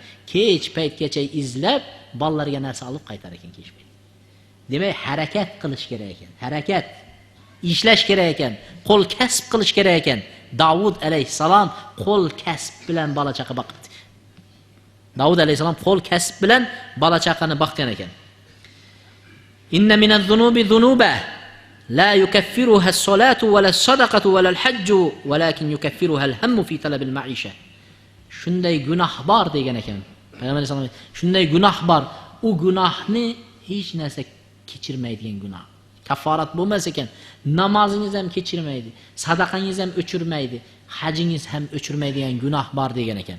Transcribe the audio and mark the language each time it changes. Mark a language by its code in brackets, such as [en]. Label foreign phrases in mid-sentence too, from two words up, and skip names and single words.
[uz] Kech paytgacha izlab, bolalarga narsa olib qaytar ekan kech payt. Demak, harakat qilish kerak ekan. Harakat, ishlash kerak ekan, qo'l kasb qilish kerak ekan. Davud alayhisalom qo'l kasb bilan bola chaqa boqdi. Davud alayhisalom qo'l kasb bilan bola chaqani boqgan ekan. [ar] إن من الذنوب ذنوبا لا يكفرها الصلاة ولا الصدقات ولا الحج ولكن يكفرها الهم في طلب المعيشة. [uz] Shunday gunoh bor degan ekan. Payg'ambar [ar] صلى الله عليه وسلم [uz] shunday gunoh bor, u gunohni hech narsa kechirmaydigan gunoh. Kafforat bo'lmas ekan, namozingiz ham kechirmaydi, sadaqangiz ham o'chirmaydi, hajingiz ham o'chirmaydigan gunoh bor degan ekan.